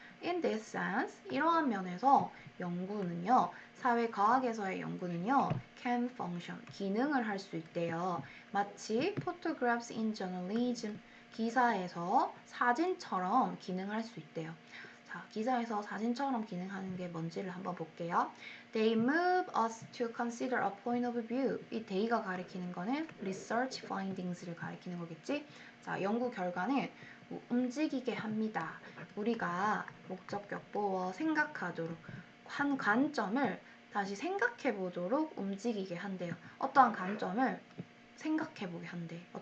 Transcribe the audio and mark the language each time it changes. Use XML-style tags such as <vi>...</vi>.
<en>In this sense,</en> <ko>이러한 면에서 연구는요, 사회과학에서의 연구는요,</ko> <en>can function,</en> <ko>기능을 할 수 있대요. 마치</ko> <en>photographs in journalism,</en> <ko>기사에서 사진처럼 기능할 수 있대요. 자, 기사에서 사진처럼 기능하는 게 뭔지를 한번 볼게요.</ko> <en>They move us to consider a point of view.</en> <ko>이 they가 가리키는 거는 research findings를 가리키는 거겠지? 자, 연구 결과는 움직이게 합니다. 우리가 목적격 보어 생각하도록 한 관점을 다시 생각해 보도록 움직이게 한대요. 어떠한 관점을 생각해 보게 한대.</ko>